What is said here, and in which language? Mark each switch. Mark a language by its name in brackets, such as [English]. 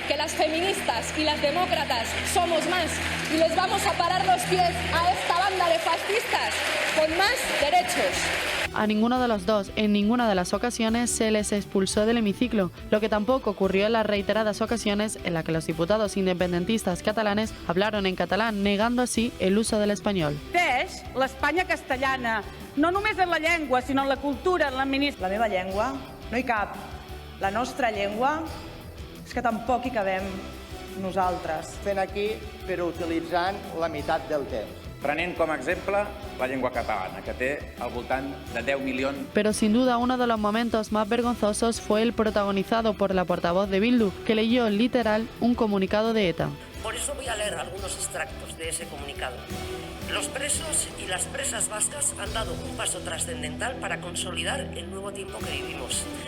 [Spanish] Que las feministas y las demócratas somos más y les vamos a parar los pies a esta banda de fascistas con más derechos. A ninguno de los dos, en ninguna de las ocasiones, se les expulsó del hemiciclo, lo que tampoco ocurrió en las reiteradas ocasiones en las que los diputados independentistas catalanes hablaron en catalán, negando así el uso del español. [Catalan] Teix l'Espanya castellana, no només en la llengua, sinó en la cultura, en l'administració. La meva llengua no hi cap. La nostra llengua és que tampoc hi cabem nosaltres. Estem aquí però utilitzant la meitat del temps. Prenent com a exemple la llengua catalana, que té al voltant de 10 milions. [Spanish] Pero sin duda uno de los momentos más vergonzosos fue el protagonizado por la portavoz de Bildu, que leyó literal un comunicado de ETA. Por eso voy a leer algunos extractos de ese comunicado. Los presos y las presas vascas han dado un paso trascendental para consolidar el nuevo tiempo que vivimos.